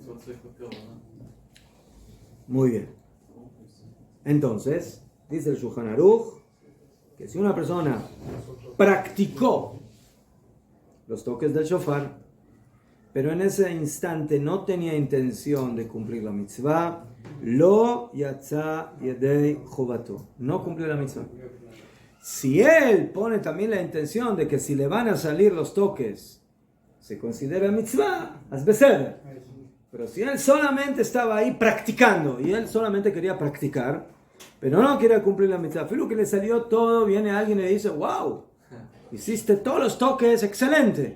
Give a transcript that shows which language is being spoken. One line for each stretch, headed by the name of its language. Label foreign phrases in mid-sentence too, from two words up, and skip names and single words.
Spanish: Muy bien. Entonces, dice el Shulchan Aruch, que si una persona practicó los toques del shofar, pero en ese instante no tenía intención de cumplir la mitzvah,
Hebrew: לא יצא ידי חובתו,
Spanish: no cumplió la mitzvah. Si él pone también la intención de que si le van a salir los toques, se considera mitzvah, es beseder. Pero si él solamente estaba ahí practicando, y él solamente quería practicar, pero no quería cumplir la mitzvah, fue lo que le salió todo, viene alguien y le dice, wow, hiciste todos los toques, excelente.